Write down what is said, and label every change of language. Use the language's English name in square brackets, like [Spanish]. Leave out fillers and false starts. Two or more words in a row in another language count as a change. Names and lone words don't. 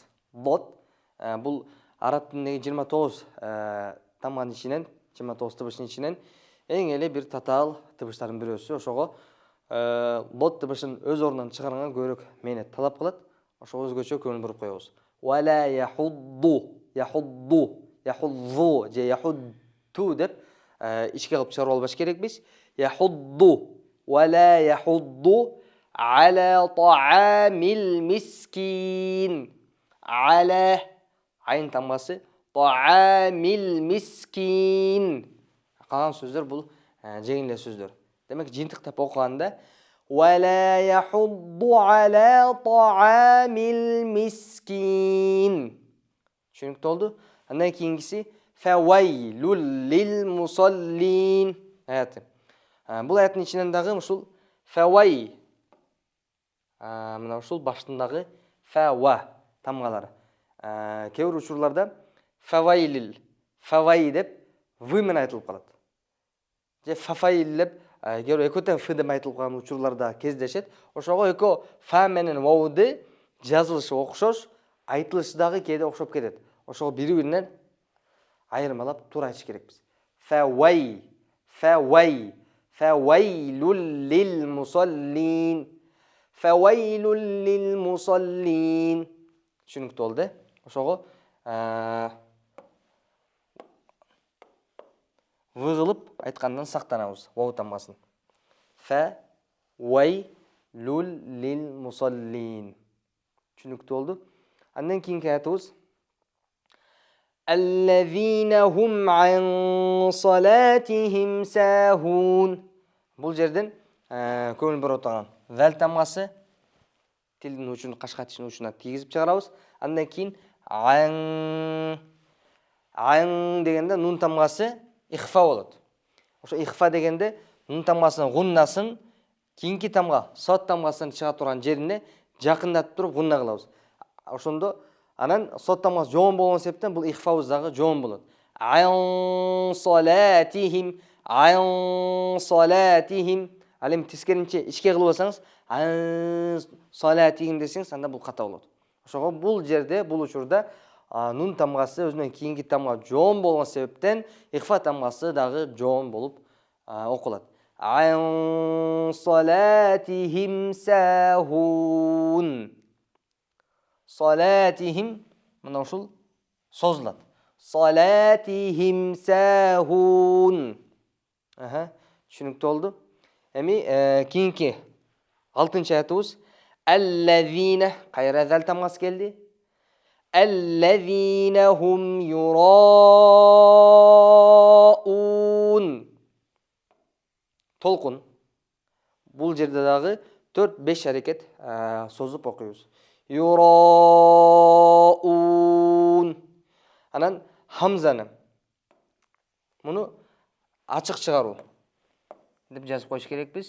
[Kyrgyz] Бот бул араб тилиндеги 29 тамганын ичинен, 29 тыбыштын ичинен эң эле бир татаал тыбыштардын бирөөсү. Ошого бот тыбышын өз ордунан чыгарганга көбүрөөк мээнет талап кылат. Ошого өзгөчө көңүл буруп коебуз. [Arabic] ولا يحض [Kyrgyz] же яхудду деп ичке кылып чыгарып албаш керекпиз. [Arabic] ولا يحض على طعام المسكين. Аля айын тамгасы таамил мискин. [Kyrgyz] Калган сөздөр бул жеңил эле сөздөр. Демек жыйынтыктап окуганда [Arabic] ولا يحض على طعام المسكين. [Kyrgyz] Түшүнүктүү болду. Андан кийинкиси [Arabic] فويل للمصلين [Kyrgyz] аяты. Бул аяттын ичинен дагы ушул фавай мына ушул баштындагы фава тамгалар. Кээ бир учурларда фавай деп вы менен айтылып калат. же фафаил деп кээ экөтен ф деп айтылып калган учурларда кездешет. Ошого эко фа менен вауды жазылышы окшош, айтылышы дагы кээде окшоп кетет. Ошого бири-биринен айырмалап туура айтыш керекпиз. [Arabic] فوي، فوي، فويل للمصلين، فويل للمصلين. [Kyrgyz] Түшүнүктүү болду. Ошого выгылып айткандан сактанабыз вау тамгасын. [Arabic] فويل للمصلين. [Kyrgyz] Түшүнүктүү болду. Андан кийинки аятыбыз [Arabic] الذين هم عن صلاتهم ساهون. [Kyrgyz] Бул жерден көңүл буруп отурган вал тамгасы тилдин учун, кашка тишинин учуна тийгизип чыгарабыз. Андан кийин ан дегенде нун тамгасы ихфа болот. Ошо ихфа дегенде нун тамгасынын гуннасын кийинки тамга сот тамгасынын чыга турган жерине жакындатып туруп гунна кылабыз. Ошондо анан сот тамгасы жоон болгон себептен бул ихфабыз дагы жоон болот. [Arabic] عن صلاتهم، عن صلاتهم. [Kyrgyz] Ал эми тескеринче ичке кылып алсаңыз, [Arabic] عن صلاتهم [Kyrgyz] десеңиз, анда бул ката болот. Ошого бул жерде, бул учурда нун тамгасы өзүнөн кийинки тамга жоон болгон себептен ихфа тамгасы дагы жоон болуп окулат. [Arabic] عن صلاتهم ساهون. [Kyrgyz] Салатихим мына ушул созулат. [Arabic] صلاتهم ساهون. [Kyrgyz] Түшүнүктүү болду. Эми кийинки 6-чы аятыбыз аллазина, кайра зал тамгасы келди. [Arabic] الذين هم يراءون. [Kyrgyz] Толкун. Бул жерде дагы 4-5 аракет созуп окуйбуз. [Arabic] Юраун. [Kyrgyz] Анан хамзаны муну ачык чыгаруу деп жазып коюш керекпиз.